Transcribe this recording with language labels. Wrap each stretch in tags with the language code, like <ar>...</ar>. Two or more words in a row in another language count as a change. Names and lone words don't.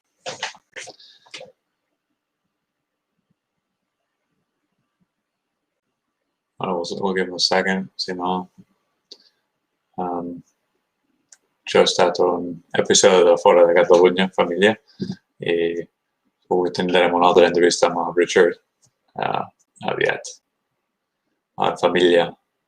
<en>We'll give him a second,</en> <it>se no. C'è stato un episodio da Fora da Catalunya, famiglia, e poi</it> <ca>tindrem una altra entrevista amb Richard aviat. Família.</ca>